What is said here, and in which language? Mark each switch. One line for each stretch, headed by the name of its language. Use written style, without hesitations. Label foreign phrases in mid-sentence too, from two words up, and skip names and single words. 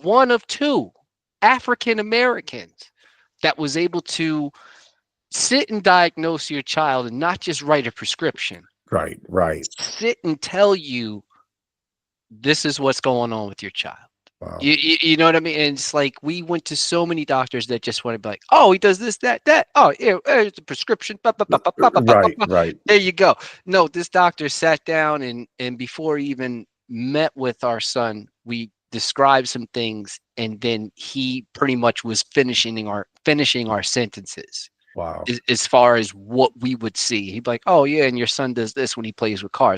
English: one of two African Americans that was able to sit and diagnose your child and not just write a prescription. Right. Right. Sit and tell you this is what's going on with your child. Wow. You know what I mean? And it's like we went to so many doctors that just want to be like, oh, he does this, that, that. Oh, yeah, it's a prescription. Ba, ba, ba, ba, ba, ba, ba, ba, Right. ba. Right. There you go. No, this doctor sat down and before he even met with our son, we described some things, and then he pretty much was finishing our sentences Wow. as far as what we would see. He'd be like, oh yeah, and your son does this when he plays with cars.